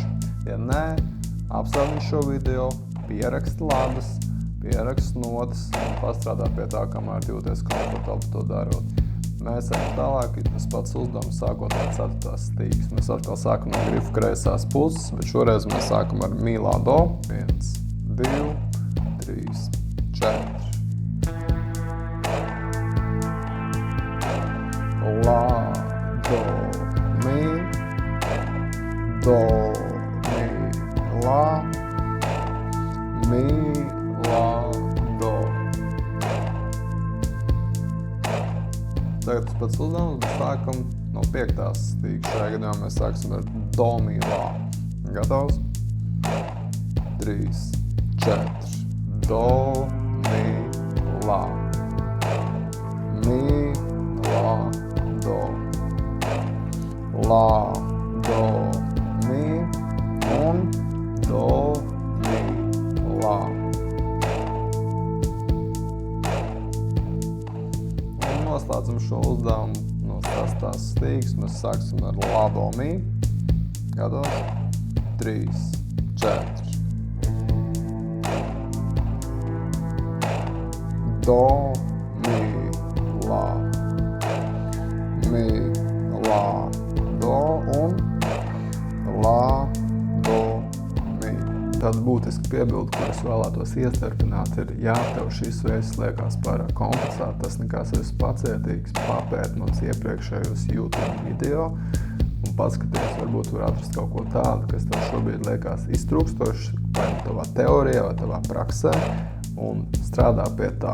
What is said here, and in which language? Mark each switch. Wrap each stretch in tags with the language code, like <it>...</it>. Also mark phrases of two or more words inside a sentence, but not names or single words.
<lv>Ja nē, apstāvni šo video, pieraksti ladus, pieraksti notas un pastrādā pie tā, kamēr jūties komfortabli to darot. Mēs ejam tālāk, tas pats uzdevums sākot no 4. stīgas. Mēs atkal sākam no grifa kreisās puses, bet šoreiz mēs sākam ar mi lā do. 1, 2, 3, 4. Lā, do, mi, do, mi, lā. Mi, lā, do. Tagad tas pats uzdevums, bet sākam no 5. stīgas. Šajā gadījumā mēs sāksim ar do, mi, lā. Gatavs? 3, 4. Do, mi, lā. Mi, lā, do. Lā, do, mi un do, mi, lā. Un noslēdzam šo uzdevumu no 6. stīgas. Mēs sāksim ar lā do mi. Gatavs? 3, 4. Do, mi, lā. Mi, lā, do un lā, do, mi. Tāda būtiska piebilde, ko es vēlētos iestarpināt, ir, ja tev šis veids liekas pārāk komplicēti, tas nekās esi pacietīgs, papēt mums iepriekšējos YouTube video un paskaties, varbūt var atrast kaut ko tādu, kas tev šobrīd liekas iztrūkstošs, vai tavā teorijā, vai tavā praksē, un strādā pie tā.</lv>